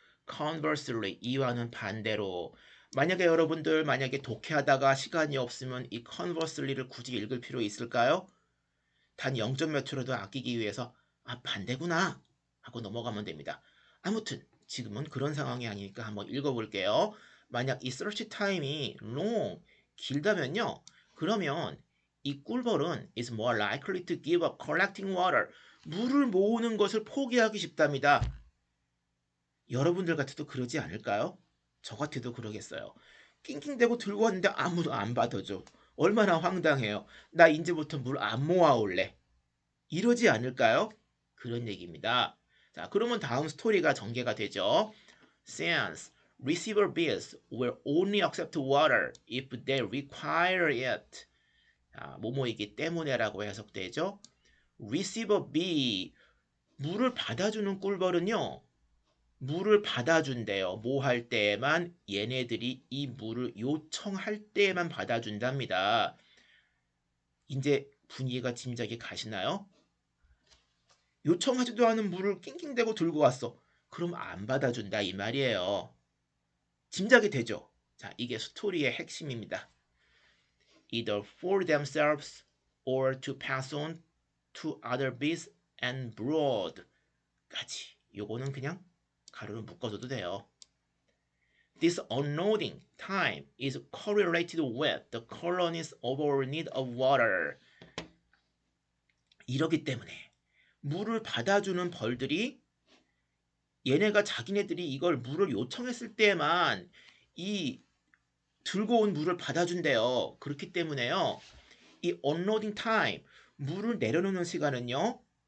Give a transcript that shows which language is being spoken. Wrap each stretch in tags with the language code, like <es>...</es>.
<ko>Conversely, 이와는 반대로 만약에 여러분들 독해하다가 시간이 없으면 이 conversely를 굳이 읽을 필요 있을까요? 단 0점 몇 초라도 아끼기 위해서 반대구나 하고 넘어가면 됩니다. 아무튼 지금은 그런 상황이 아니니까 한번 읽어볼게요. 만약 이 search time이 long, 길다면요. 그러면 이 꿀벌은</ko> <en>is more likely to give up collecting water.</en> <ko>물을 모으는 것을 포기하기 쉽답니다. 여러분들 같아도 그러지 않을까요? 저 같아도 그러겠어요. 낑낑대고 들고 왔는데 아무도 안 받아줘. 얼마나 황당해요. 나 이제부터 물 안 모아올래. 이러지 않을까요? 그런 얘기입니다. 자, 그러면 다음 스토리가 전개가 되죠.</ko> <en>Since receiver bees will only accept water if they require it.</en> <ko>자, 뭐뭐이기 때문에라고 해석되죠. receiver bee, 물을 받아주는 꿀벌은요. 물을 받아준대요. 뭐 할 때에만? 얘네들이 이 물을 요청할 때에만 받아준답니다. 이제 분위기가 짐작이 가시나요? 요청하지도 않은 물을 낑낑대고 들고 왔어. 그럼 안 받아준다 이 말이에요. 짐작이 되죠? 자, 이게 스토리의 핵심입니다.</ko> <en>Either for themselves or to pass on to other bees and brood.</en> <ko>까지. 요거는 그냥 가로로 묶어줘도 돼요.</ko> <en>This unloading time is correlated with the colony's overall need of water.</en> <ko>이러기 때문에 물을 받아주는 벌들이 얘네가 자기네들이 이걸 물을 요청했을 때만 이 들고 온 물을 받아준대요. 그렇기 때문에요. 이 unloading time, 물을 내려놓는 시간은요.</ko>